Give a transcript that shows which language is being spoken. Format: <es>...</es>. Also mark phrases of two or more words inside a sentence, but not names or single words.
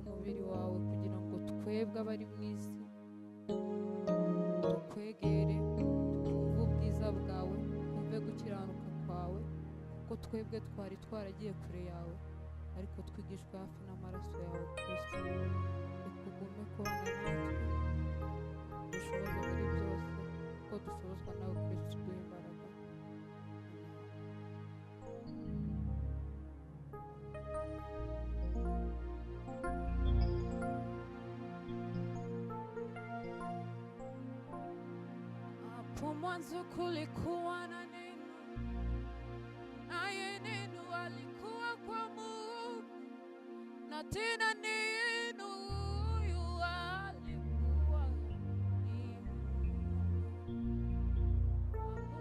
<rw>umubiri wawe kugira ngo twebwe abari mu isi tukwegere, twumve ubwiza bwawe, twumve gukiranuka kwawe, kuko twebwe twari twaragiye kure yawe, ariko twigishwa hafi n'amaraso yawe Kristo. Rekugume kubana natwe, dushoboze muri byose, kuko dushobozwa nawe Kristo uduha imbaraga.</rw> <sw>Hapo mwanzo kulikuwa na neno, naye neno alikuwa kwa Mungu, na tena neno huyu alikuwa ni Mungu.</sw>